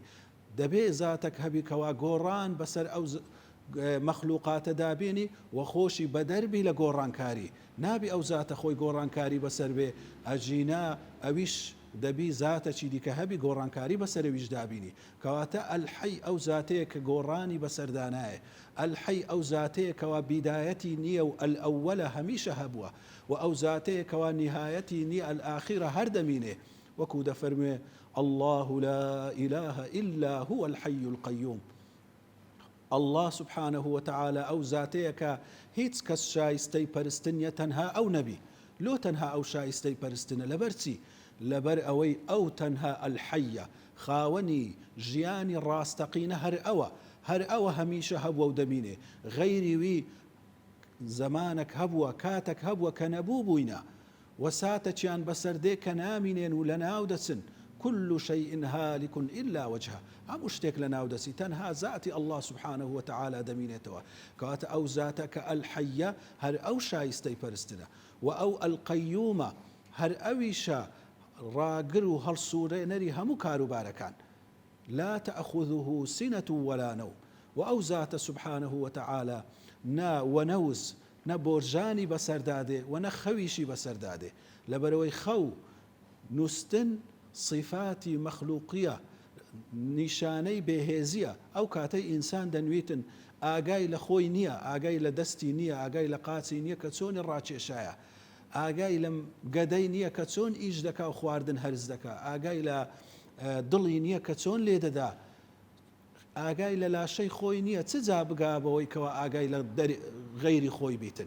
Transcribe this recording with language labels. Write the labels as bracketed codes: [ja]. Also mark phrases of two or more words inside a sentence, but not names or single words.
[ckb] دەبێ زاتێک هەبی کەوا گۆڕان بەسەر ئەو مەخلوقاتە دابێنی و خۆشی بەدەربی لە گۆڕانکاری، نابی ئەو زاتە خۆی گۆڕانکاری بەسەر بێ ئەجینا ئەویش دەبی زاتەکی دیکە هەبی گۆڕانکاری بەسەرەویش دابینی. کەواتە ئەلحەی ئەو زاتەیە کە گۆڕانی بەسەردانایە، ئەلحەی ئەو زاتەیە کەوا بیدایەتی نییە و ئەلئەوەلە هەمیشە هەبووە و ئەو زاتەیە کەوا نیهایەتی نییە ئەلئاخیرە هەر دەمینێ، وەکو دەفەرموێ [ar] الله لا إله إلا هو الحي القيوم. الله سبحانه وتعالى [ckb] ئەو زاتەیە کە هیچ کەس شایستەی پەرستنیە تەنها ئەو نەبی. لۆ تەنها ئەو شایستەی پەرستنە لەبەرچی؟ لەبەر ئەوەی ئەو تەنها ئەلحەیە خاوەنی ژیانی ڕاستەقینە هەر ئەوە هەمیشە هەبووە و دەمینێ. غەیری وی زەمانێک هەبووە، کاتێک هەبووە کە نەبوو بووینە و ساتەکیان بەسەردێ کە نامینێن و لە ناو دەچن. [ar] كل شيء هالك إلا وجهه، [ckb] هەموو شتێک لە ناو دەسی تەنها ذاتی [ar] الله سبحانه وتعالى [ckb] دەمینێتەوە. کەواتە ئەو زاتە کە ئەلحەیە هەر ئەو شایستەی پەرستنە و ئەو ئەلقەیومە هەر ئەویشە ڕاگر و هەڵسوورێنەری هەموو کاروبارەکان. [ar] لا تأخذه سنة ولا نوم، [ckb] و ئەو زاتە [ar] سبحانه وتعالى [ckb] نا وەنەوز نە بۆرژانی بەسەردادێ و نە خەویشی بەسەردادێ. لەبەرەوەی خەو نووسن صفاتی مەخلوقیە، نیشانەی بێهێزیە. ئەو کاتەی ئینسان دەنوێتن ئاگای لە خۆی نییە، ئاگای لە دەستی نییە، ئاگای لە قاچی نییە کە چۆنی ڕاکێشایە، ئاگای لە گەدەی نییە کە چۆن ئیش دەکا و خواردن هەرز دەکا، ئاگای لە دڵی نییە کە چۆن لێ دەدا، ئاگای لە لاشەی خۆی نییە، چ جا بگابەوەی کەوا ئاگای لە غەیری خۆی بیتن.